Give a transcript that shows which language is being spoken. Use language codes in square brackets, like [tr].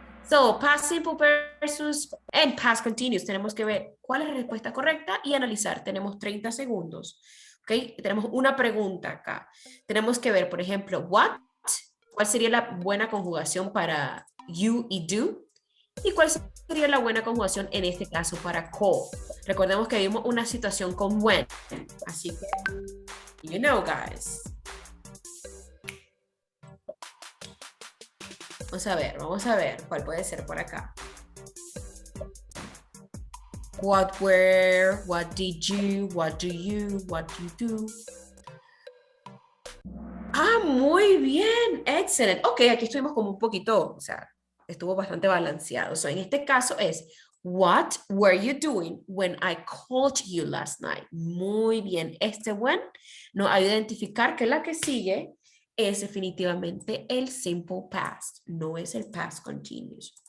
[en] So, past simple versus and past continuous. [es] Tenemos que ver cuál es la respuesta correcta y analizar. Tenemos 30 segundos. ¿Ok? Tenemos una pregunta acá. Tenemos que ver, por ejemplo, what. ¿Cuál sería la buena conjugación para you y do? ¿Y cuál sería la buena conjugación en este caso para call? Recordemos que vimos una situación con when. Así que, [en] you know, guys. [es] Vamos a ver cuál puede ser por acá. [en] What were, what did you, what do you, what you do. [es] Ah, muy bien, excelente. Ok, aquí estuvimos como un poquito, o sea, estuvo bastante balanceado. So, en este caso es, [en] what were you doing when I called you last night? [es] Muy bien, este when nos ayuda a identificar que la que sigue es definitivamente el simple past, no es el past continuous.